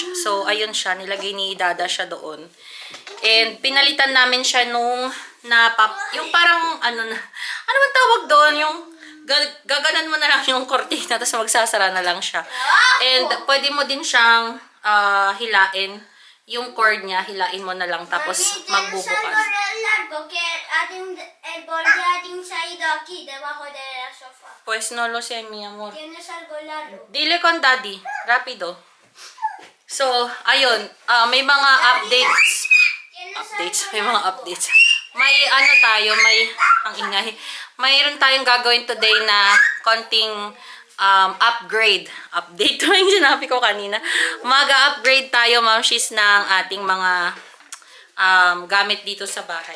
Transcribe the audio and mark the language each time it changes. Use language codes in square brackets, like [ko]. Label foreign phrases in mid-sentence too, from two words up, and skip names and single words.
[tl] So ayun siya, nilagay ni Dada siya doon. And pinalitan namin siya nung yung parang ano man tawag doon, yung gaganan mo na lang yung kortina tapos magsasara na lang siya. And pwede mo din siyang hilain. Yung cord niya, hilain mo na lang tapos magbubukas. [es] Pues no lo sé, mi amor. Dile con daddy. Rapido. So, ayun. [tl] May mga updates. May mga updates. May ang ingay. Mayroon tayong gagawin today na konting upgrade. Update to yung sinabi ko kanina. Mag-upgrade tayo, mamshis, ng ating mga gamit dito sa bahay.